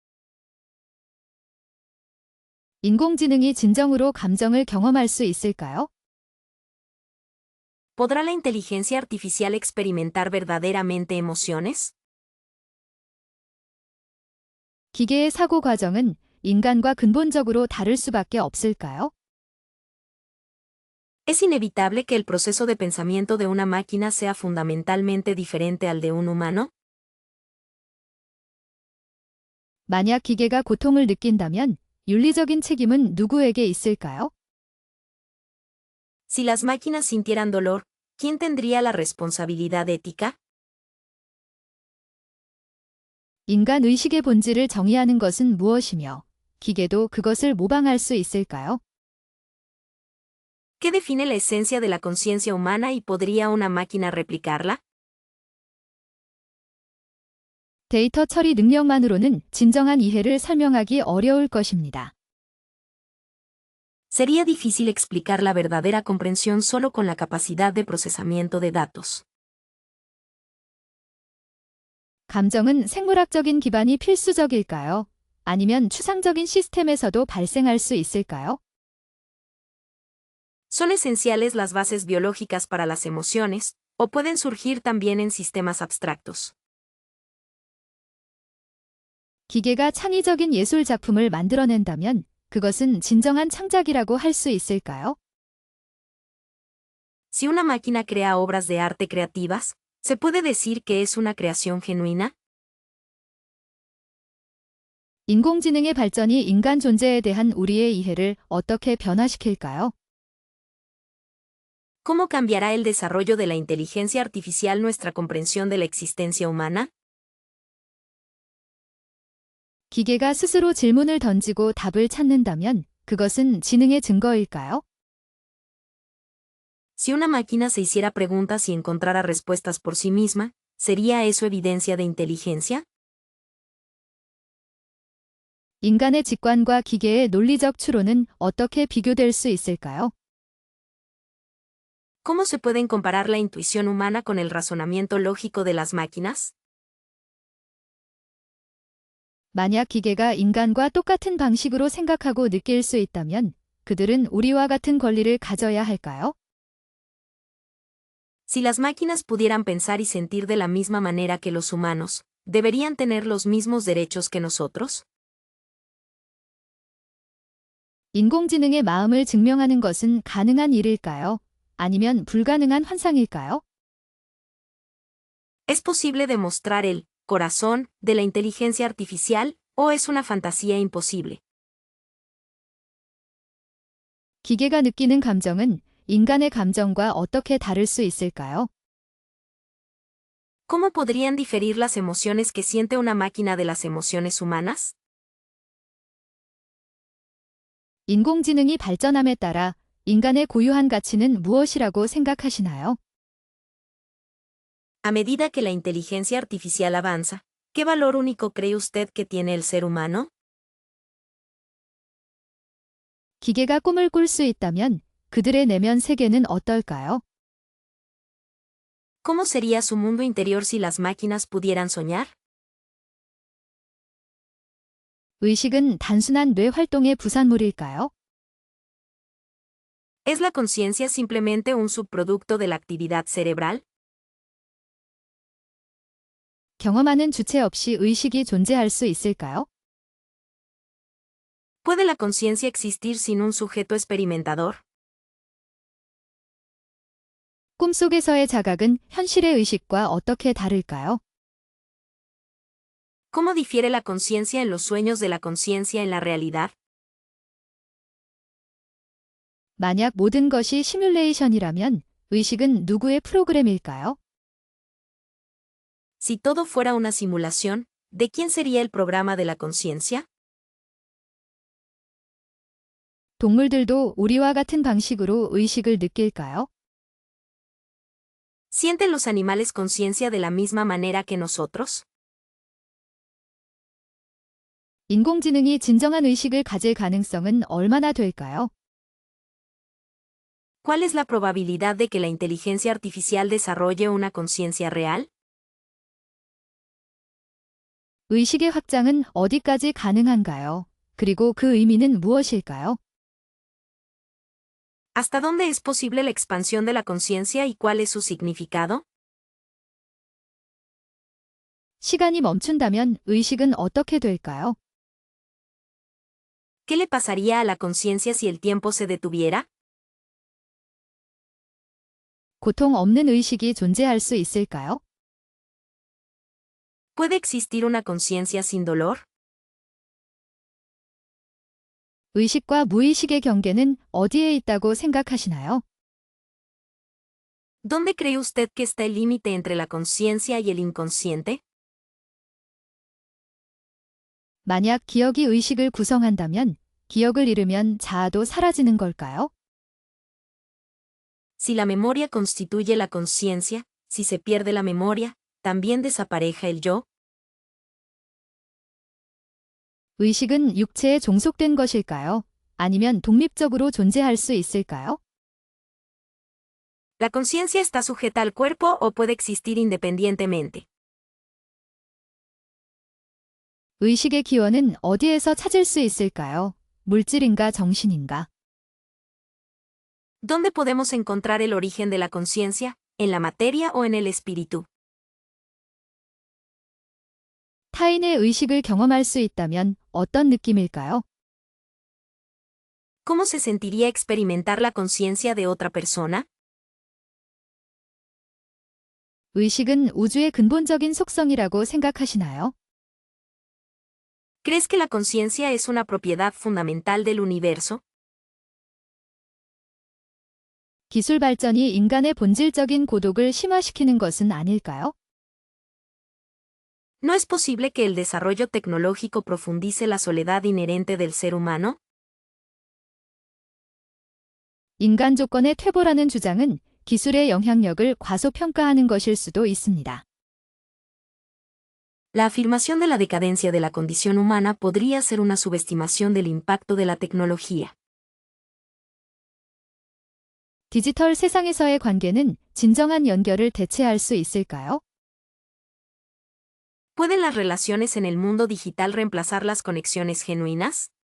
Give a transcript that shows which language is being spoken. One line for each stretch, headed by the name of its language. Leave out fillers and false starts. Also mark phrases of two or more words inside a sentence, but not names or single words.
Korean: 인공지능이 진정으로 감정을 경험할 수 있을까요?
Spanish: ¿Podrá la inteligencia artificial experimentar verdaderamente emociones?
Korean: 기계의 사고 과정은 인간과 근본적으로 다를 수밖에 없을까요?
Spanish: ¿Es inevitable que el proceso de pensamiento de una máquina sea fundamentalmente diferente al de un humano?
Korean: 만약 기계가 고통을 느낀다면 윤리적인 책임은 누구에게 있을까요?
Spanish: Si las máquinas sintieran dolor, ¿quién tendría la responsabilidad ética?
Korean: 인간 의식의 본질을 정의하는 것은 무엇이며 기계도 그것을 모방할 수 있을까요?
Spanish: ¿Qué define la esencia de la conciencia humana y podría una máquina replicarla?
Korean: 데이터 처리 능력만으로는 진정한 이해를 설명하기 어려울 것입니다.
Spanish: Sería difícil explicar la verdadera comprensión solo con la capacidad de procesamiento de datos.
Korean: 감정은 생물학적인 기반이 필수적일까요? 아니면 추상적인 시스템에서도 발생할 수 있을까요?
Spanish: ¿Son esenciales las bases biológicas para las emociones, o pueden surgir también en sistemas abstractos?
Korean: 기계가 창의적인 예술 작품을 만들어낸다면 그것은 진정한 창작이라고 할 수 있을까요?
Spanish: Si una máquina crea obras de arte creativas, ¿se puede decir que es una creación genuina?
Korean: 인공지능의 발전이 인간 존재에 대한 우리의 이해를 어떻게 변화시킬까요?
Spanish: ¿Cómo cambiará el desarrollo de la inteligencia artificial nuestra comprensión de la existencia humana?
Korean: 기계가 스스로 질문을 던지고 답을 찾는다면 그것은 지능의 증거일까요?
Spanish: Si una máquina se hiciera preguntas y encontrara respuestas por sí misma, ¿sería eso evidencia de inteligencia?
Korean: 인간의 직관과 기계의 논리적 추론은 어떻게 비교될 수 있을까요?
Spanish: ¿Cómo se pueden comparar la intuición humana con el razonamiento lógico de las máquinas?
Korean: 만약 기계가 인간과 똑같은 방식으로 생각하고 느낄 수 있다면 그들은 우리와 같은 권리를 가져야 할까요?
Spanish: Si las máquinas pudieran pensar y sentir de la misma manera que los humanos, ¿deberían tener los mismos derechos que nosotros?
Korean: 인공지능의 마음을 증명하는 것은 가능한 일일까요? 아니면 불가능한 환상일까요?
Spanish: ¿Es posible demostrar el corazón de la inteligencia artificial o es una fantasía imposible?
Korean: 기계가 느끼는 감정은 인간의 감정과 어떻게 다를 수 있을까요?
Spanish: ¿Cómo podrían diferir las emociones que siente una máquina de las emociones humanas?
Korean: 인공지능이 발전함에 따라 인간의 고유한 가치는 무엇이라고 생각하시나요?
Spanish: A medida que la inteligencia artificial avanza, ¿qué valor único cree usted que tiene el ser humano?
Korean: 기계가 꿈을 꿀 수 있다면 그들의 내면 세계는 어떨까요?
Spanish: ¿Cómo sería su mundo interior si las máquinas pudieran soñar?
Korean: 의식은 단순한 뇌 활동의 부산물일까요?
Spanish: ¿Es la conciencia simplemente un subproducto de la actividad cerebral?
Korean: 경험하는 주체 없이 의식이 존재할 수 있을까요?
Spanish: ¿Puede la conciencia existir sin un sujeto experimentador?
Korean: 꿈속에서의 자각은 현실의 의식과 어떻게 다를까요?
Spanish: ¿Cómo difiere la conciencia en los sueños de la conciencia en la realidad?
Korean: 만약 모든 것이 시뮬레이션이라면 의식은 누구의 프로그램일까요?
Spanish: Si todo fuera una simulación, ¿de quién sería el programa de la conciencia?
Korean: 동물들도 우리와 같은 방식으로 의식을 느낄까요?
Spanish: ¿Sienten los animales conciencia de la misma manera que nosotros?
Korean: 인공지능이 진정한 의식을 가질 가능성은 얼마나 될까요?
Spanish: ¿Cuál es la probabilidad de que la inteligencia artificial desarrolle una conciencia real?
Korean: 의식의 확장은 어디까지 가능한가요? 그리고 그 의미는 무엇일까요?
Spanish: ¿Hasta dónde es posible la expansión de la conciencia y cuál es su significado?
Korean: 시간이 멈춘다면 의식은 어떻게 될까요?
Spanish: ¿Qué le pasaría a la conciencia si el tiempo se detuviera?
Korean: 고통 없는 의식이 존재할 수 있을까요?
Spanish: ¿Puede existir una conciencia sin dolor?
Korean: 의식과 무의식의 경계는 어디에 있다고 생각하시나요?
Spanish: ¿Dónde cree usted que está el límite entre la conciencia y el inconsciente?
Korean: 만약 기억이 의식을 구성한다면 기억을 잃으면 자아도 사라지는 걸까요?
Spanish: Si la memoria constituye la conciencia, si se pierde la memoria, ¿también desapareja el yo?
Korean: 의식은 육체에 종속된 것일까요? 아니면 독립적으로 존재할 수 있을까요?
Spanish: ¿La conciencia está sujeta al cuerpo o puede existir independientemente?
Korean: 의식의 기원은 어디에서 찾을 수 있을까요? 물질인가 정신인가?
Spanish: ¿Dónde podemos encontrar el origen de la conciencia? ¿En la materia o en el espíritu?
Korean: 타인의 의식을 경험할 수 있다면 어떤 느낌일까요?
Spanish: ¿Cómo se sentiría experimentar la conciencia de otra persona?
Korean: 의식은 우주의 근본적인 속성이라고 생각하시나요?
Spanish: ¿Crees que la conciencia es una propiedad fundamental del universo?
Korean: 기술 발전이 인간의 본질적인 고독을 심화시키는 것은 아닐까요?
Spanish: ¿No es posible que el desarrollo tecnológico profundice la soledad inherente del ser humano?
Korean: 인간 조건의 퇴보라는 주장은 기술의 영향력을 과소평가하는 것일 수도 있습니다.
Spanish: La afirmación de la decadencia de la condición humana podría ser una subestimación del impacto de la tecnología.
Korean: 디지털 세상에서의 관계는 진정한 연결을 대체할 수 있을까요?
Spanish: ¿Pueden las relaciones en el mundo digital reemplazar las conexiones genuinas?